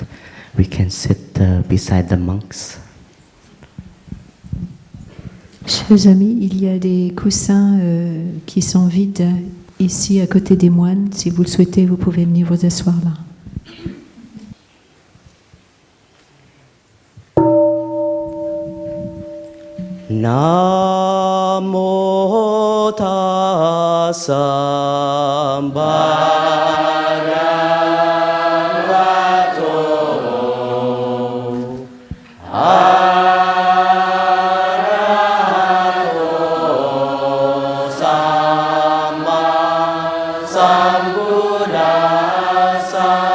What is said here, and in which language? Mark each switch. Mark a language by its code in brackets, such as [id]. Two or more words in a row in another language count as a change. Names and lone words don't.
[en] We can sit beside the monks. [fr] Chers amis, il y a des coussins qui sont vides ici à côté des moines. Si vous le souhaitez, vous pouvez venir vous asseoir là. [pi] Namo Tassa Bhagavato Arahato Samma Sambuddhassa.